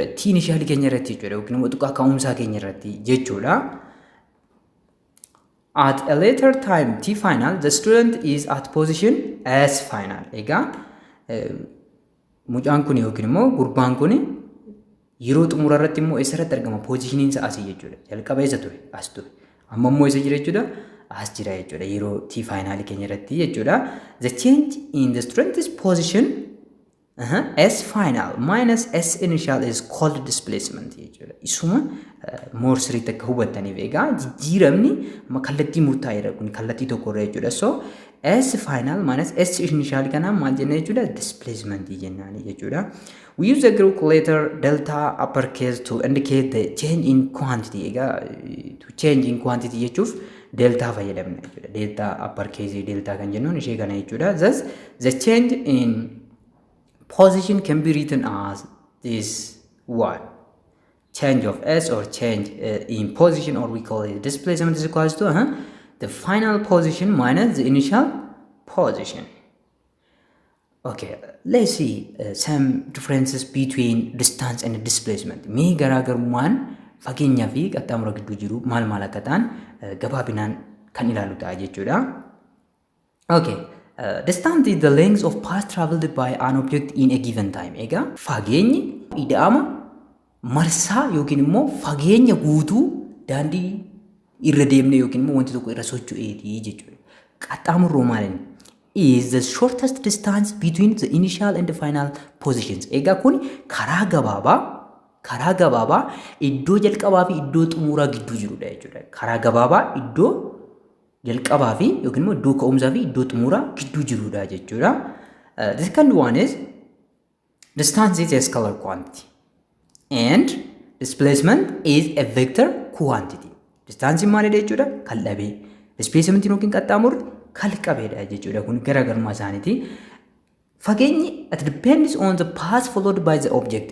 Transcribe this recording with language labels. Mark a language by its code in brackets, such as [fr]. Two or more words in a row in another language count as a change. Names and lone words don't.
[om] T initial keenya irratti jechuudha yookiin immoo xiqqaa ka'umsaa keenya irratti jechuudha. [en] At a later time T final, the student is at position S final. [om] Egaa mucaan kun yookiin immoo gurbaan kun yeroo xumura irratti immoo eessarratti argama positioning isaa asii jechuudha. Jalqaba eessa ture? As ture. Amma immoo eessa jira jechuudha? As jira jechuudha. Yeroo T final keenya irratti jechuudha. [en] The change in the student's position S final minus S initial is called displacement jechuudha. [om] Isuma more sirriitti akka hubattaniif egaa jijjiiramni kallattii murtaa'eedha kun kallattii tokkorra jechuudha. So S final minus S initial kana maal jenna jechuudha? Displacement jennaani jechuudha. [en] We use the calculator delta uppercase to indicate the change in quantity. [om] Egaa [en] to change in quantity [om] jechuuf delta fayyadamna jechuudha. [en] Delta uppercase delta [om] kan jennuun ishee kana jechuudha. [en] Thus the change in position can be written as this one. Change of S or change in position, or we call it displacement, is equals to the final position minus the initial position. Okay, let's see some differences between distance and displacement. [om] Mee garaagarummaan fageenyaa fi qaxxaamura gidduu jiru maal akka ta'an gabaabinaan kan ilaalu ta'a jechuudha. Okay. [en] Distance is the length of path traveled by an object in a given time. [om] Egaa fageenyi ida'ama marsaa yookiin immoo fageenya guutuu daandii irra deemne yookiin immoo wanti tokko irra socho'eeti jechuudha. Qaxxaamurroo maalini? [en] Is the shortest distance between the initial and the final positions. [om] Egaa kun karaa gabaabaa iddoo jalqabaa fi iddoo xumuraa gidduu jirudha jechuudha. Karaa gabaabaa iddoo jalqabaa fi yookiin immoo iddoo ka'umsaa fi iddoo xumuraa gidduu jirudha jechuudha. [en] The second one is distance is a scalar quantity and displacement is a vector quantity. [om] Distance maalidha jechuudha? Kal'abee. Displacement yookiin qaxxaamurri kalqabeedha jechuudha. Kun garaagarummaa isaaniiti. [en] Fageenyi it depends on the path followed by the object.